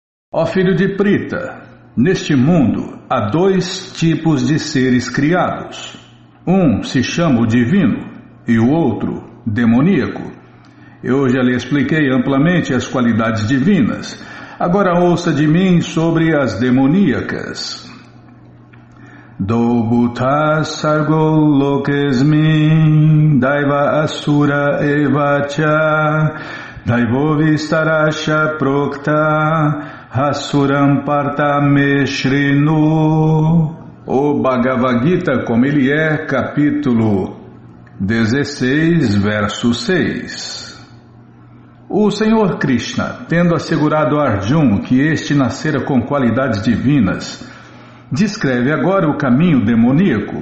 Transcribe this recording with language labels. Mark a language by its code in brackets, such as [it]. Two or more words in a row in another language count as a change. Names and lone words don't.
[pt] Ó filho de Prita, neste mundo há dois tipos de seres criados. Um se chama o divino e o outro demoníaco. Eu já lhe expliquei amplamente as qualidades divinas. Agora ouça de mim sobre as demoníacas. [sa] द्वौभूत सर्गौ लोकेऽस्मिन् दैव आसुर एवच दैवो विस्तरशः प्रोक्त आसुरं पार्थमे शृणु. [pt] O Bhagavad Gita como ele é, capítulo 16, verso 6. O Senhor Krishna, tendo assegurado a Arjuna que este nascera com qualidades divinas, descreve agora o caminho demoníaco.